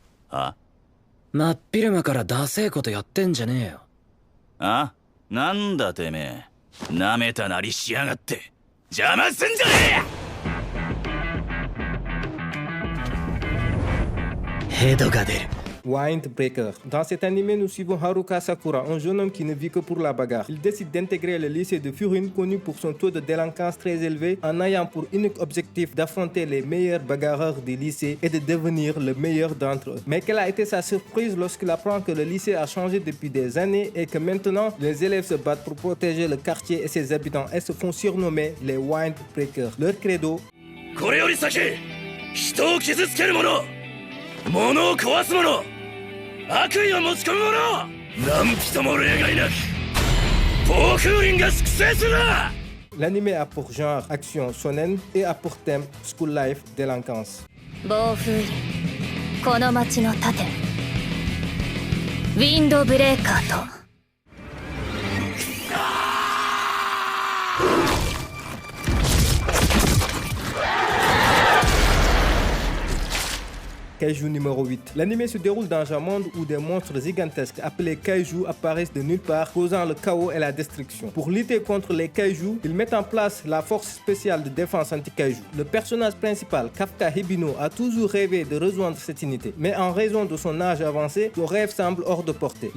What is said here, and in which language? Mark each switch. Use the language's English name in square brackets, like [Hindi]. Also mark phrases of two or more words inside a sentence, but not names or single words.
[Japanese] あ真っ昼間からダセえことやってんじゃねえよ。あ、なんだてめえ。なめたなりしやがって。邪魔すんじゃねえ。ヘドが出る。 [French] Windbreaker. Dans cet animé, nous suivons Haruka Sakura, un jeune homme qui ne vit que pour la bagarre. Il décide d'intégrer le lycée de Furin, connu pour son taux de délinquance très élevé, en ayant pour unique objectif d'affronter les meilleurs bagarreurs du lycée et de devenir le meilleur d'entre eux. Mais quelle a été sa surprise lorsqu'il apprend que le lycée a changé depuis des années et que maintenant, les élèves se battent pour protéger le quartier et ses habitants et se font surnommer les Windbreakers. Leur credo: [Japanese] これより先、人を傷つける者、物を壊す者、悪意を持ち込む者、何人も例外なく、暴風林が粛清するな。 [French] L'anime a pour genre action shonen et a pour thème [English] school life [French] délinquance. [Japanese] 暴風林、この街の盾、ウィンドブレーカーと。 [French] Kaiju numéro 8. L'anime se déroule dans un monde où des monstres gigantesques appelés kaiju apparaissent de nulle part, causant le chaos et la destruction. Pour lutter contre les kaiju, ils mettent en place la force spéciale de défense anti-kaiju. Le personnage principal, Kafka Hibino, a toujours rêvé de rejoindre cette unité, mais en raison de son âge avancé, son rêve semble hors de portée.